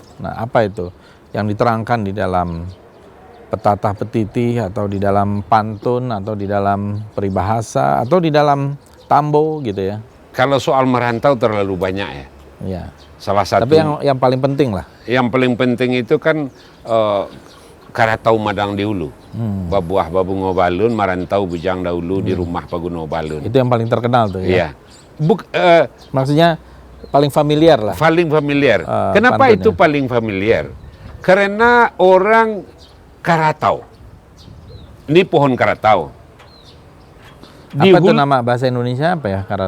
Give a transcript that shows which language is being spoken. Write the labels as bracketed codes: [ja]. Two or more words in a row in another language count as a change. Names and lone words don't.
[id] Nah, apa itu yang diterangkan di dalam petatah petitih atau di dalam pantun atau di dalam peribahasa atau di dalam tambo gitu ya? Kalau soal merantau terlalu banyak ya. Iya. Salah satu. Tapi yang paling penting lah. Yang paling penting itu kan [min] karatau madang di hulu. Babuah babu ngobalun, marantau bujang dahulu di rumah pagunobalun. [id] Itu yang paling terkenal tuh ya. Iya. Maksudnya paling familiar lah. Paling familiar. Kenapa pantunnya. itu paling familiar? Karena orang karatau. Ini pohon karatau. Apa itu nama bahasa Indonesia apa ya karatau?